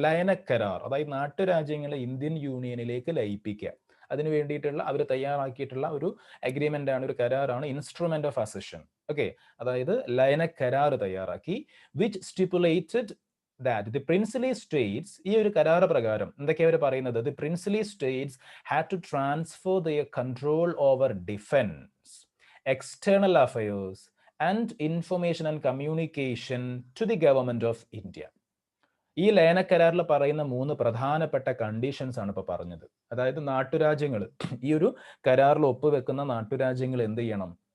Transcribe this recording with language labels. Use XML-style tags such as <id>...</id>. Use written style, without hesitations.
<ml>ലയനക്കരാർ, അതായത് നാട്ടുരാജ്യങ്ങളെ ഇന്ത്യൻ യൂണിയനിലേക്ക് ലയിപ്പിക്കുക. അതിന് വേണ്ടിയിട്ടുള്ള അവർ തയ്യാറാക്കിയിട്ടുള്ള ഒരു അഗ്രിമെന്റ് ആണ്, ഒരു കരാറാണ്</ml> <en>Instrument of accession.</en> <ml>ഓക്കെ, അതായത് ലയനക്കരാർ തയ്യാറാക്കി.</ml> <en>which stipulated that the princely states,</en> <ml>ഈ ഒരു കരാർ പ്രകാരം എന്തൊക്കെയാ അവർ പറയുന്നത്?</ml> <en>The princely states had to transfer their control over defense, external affairs and information and communication to the government of India.</en> <ml>ഈ ലയനക്കരാറിൽ പറയുന്ന 3 പ്രധാനപ്പെട്ട കണ്ടീഷൻസ് ആണ് ഇപ്പോൾ പറഞ്ഞത്. അതായത് നാട്ടുരാജ്യങ്ങൾ, ഈ ഒരു കരാറിൽ ഒപ്പുവെക്കുന്ന നാട്ടുരാജ്യങ്ങൾ എന്ത് ചെയ്യണം?</ml>